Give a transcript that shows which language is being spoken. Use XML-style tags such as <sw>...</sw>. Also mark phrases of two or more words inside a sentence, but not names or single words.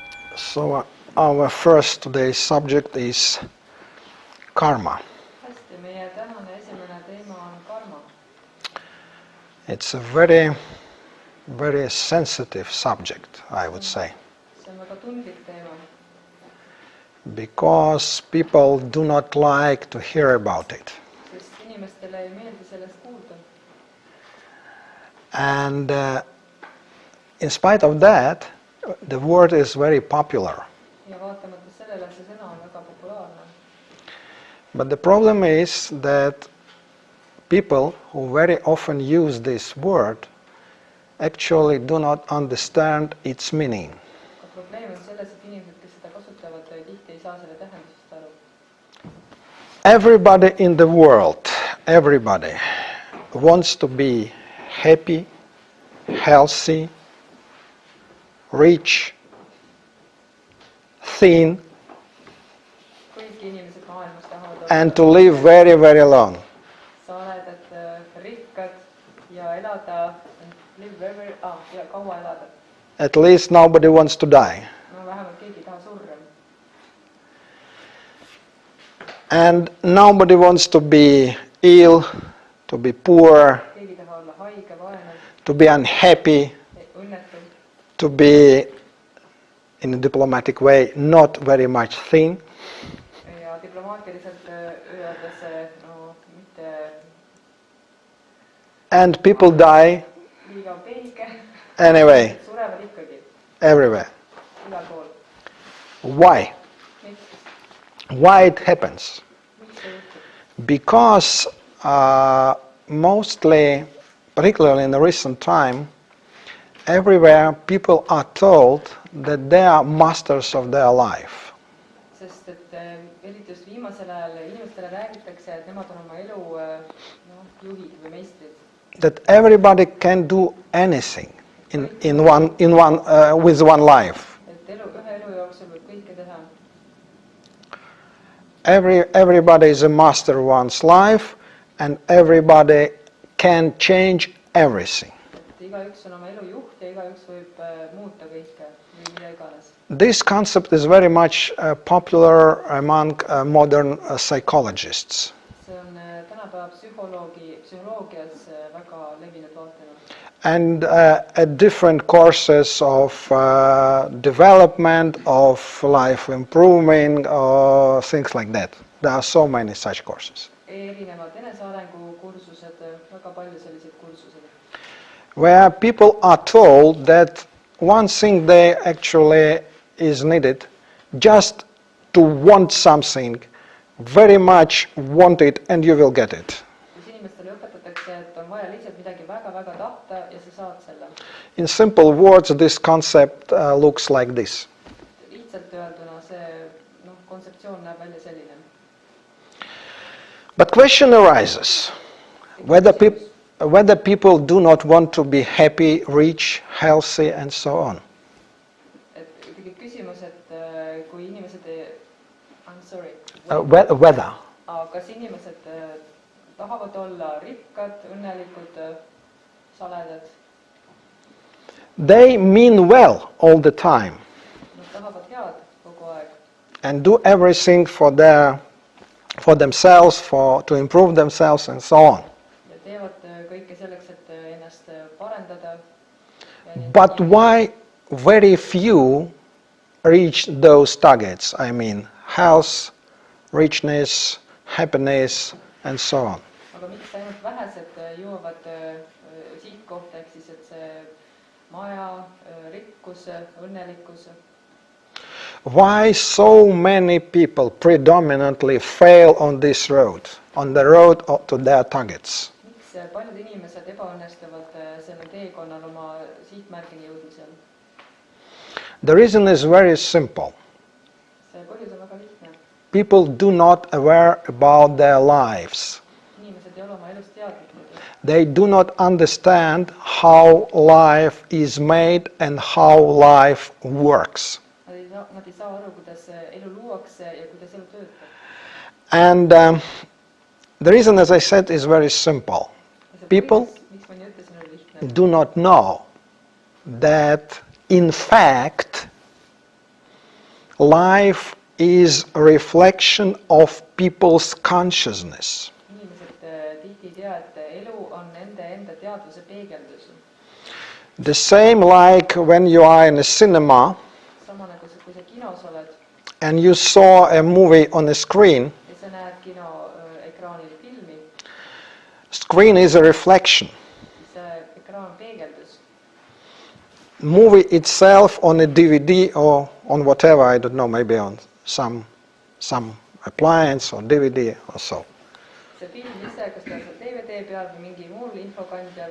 <en>So our first today's subject is karma.</en> <et>Hästi, meie tänane esimene teema on karma.</et> <en>It's a very, very sensitive subject, I would say,</en> <et>See on väga tundlik teema,</et> <en>because people do not like to hear about it.</en> <et>sest inimestele ei meeldi sellest kuulda.</et> <en>And in spite of that, the word is very popular.</en> <et>Ja vaatamata sellele see sõna on väga populaarne.</et> <en>But the problem is that people who very often use this word actually do not understand its meaning.</en> <et>Aga probleem on selles, et inimesed, kes seda kasutavad, tihti ei saa selle tähendusest aru.</et> <en>Everybody in the world, everybody wants to be happy, healthy, rich, thin,</en> <et>Kõik inimesed maailmas tahavad</et> <en>and to live very, very long.</en> <et>saledad, rikkad ja elada, ja kaua elada.</et> <en>At least nobody wants to die.</en> <et>No vähemalt keegi ei taha surra.</et> <en>And nobody wants to be ill, to be poor,</en> <et>Keegi ei taha olla haige, vaene,</et> <en>to be unhappy,</en> <et>õnnetu.</et> <en>to be, in a diplomatic way, not very much thin.</en> <et>Ja diplomaatiliselt öeldes, no mitte</et> <en>And people die</en> <et>liiga pelge.</et> <en>anyway,</en> <et>Surevad ikkagi</et> <en>everywhere.</en> <et>igal pool.</et> <en>Why?</en> <et>Miks?</et> <en>Why it happens?</en> <et>Miks see juhtub?</et> <en>Because mostly, particularly in the recent time, everywhere people are told that they are masters of their life.</en> <et>Sest et eriti just viimasel ajal inimestele räägitakse, et nemad on oma elu juhid või meistrid.</et> <en>That everybody can do anything with one life.</en> <et>Et ühe elu jooksul võib kõike teha.</et> <en>Everybody is a master of one's life, and everybody can change everything.</en> <et>Et igaüks on oma elu juht ja igaüks võib muuta kõike või mida iganes.</et> <en>This concept is very much popular among modern psychologists.</en> <et>See on tänapäeva psühholoogias väga levinud vaatenurk.</et> <en>And at different courses of development, of life improvement, or things like that. There are so many such courses.</en> <et>Erinevad enesearengu kursused, väga palju selliseid kursused.</et> <en>Where people are told that one thing they actually is needed, just to want something, very much want it, and you will get it.</en> <et>Kus inimestele õpetatakse, et on vaja lihtsalt midagi väga-väga tahta ja sa saad selle.</et> <en>In simple words, this concept looks like this.</en> <et>Lihtsalt öelduna see kontseptsioon näeb välja selline.</et> <en>But question arises, whether people do not want to be happy, rich, healthy, and so on.</en> <et>Et ikkagi küsimus, et kui inimesed</et> <en>Whether.</en> <et>Kas inimesed tahavad olla rikkad, õnnelikud, saledad?</et> <en>They mean well all the time</en> <et>Nad tahavad head kogu aeg.</et> <en>and do everything for themselves, to improve themselves, and so on.</en> <et>Ja teevad kõike selleks, et ennast parendada.</et> <en>But why very few reach those targets? I mean, health, richness, happiness, and so on.</en> <et>Aga miks ainult vähesed jõuavad sihtkohta, ehk siis, et see maja, rikkus, õnnelikkus?</et> <en>Why so many people predominantly fail on this road, on the road to their targets?</en> <et>Miks paljud inimesed ebaõnnestuvad sellel teekonnal oma sihtmärgini jõudmisel?</et> <en>The reason is very simple.</en> <et>See põhjus on väga lihtne.</et> <en>People do not aware about their lives.</en> <et>Inimesed ei ole oma elust teadlikud.</et> <en>They do not understand how life is made and how life works.</en> <et>Nad ei saa aru, kuidas elu luuakse ja kuidas elu töötab.</et> <en>And the reason, as I said, is very simple. People do not know that, in fact, life is a reflection of people's consciousness.</en> <et>Inimesed tihti ei tea, et elu on nende enda teadvuse peegeldus.</et> <en>The same like when you are in a cinema</en> <et>Sama nagu kui sa kinos oled</et> <en>and you saw a movie on a screen.</en> <et>ja sa näed kinoekraanil filmi,</et> <en>Screen is a reflection.</en> <et>siis see ekraan peegeldus.</et> <en>Movie itself on a DVD or on whatever, I don't know, maybe on some appliance or DVD or so.</en> <et>See film ise, kas ta on seal DVD peal või mingi muul infokandjal,</et>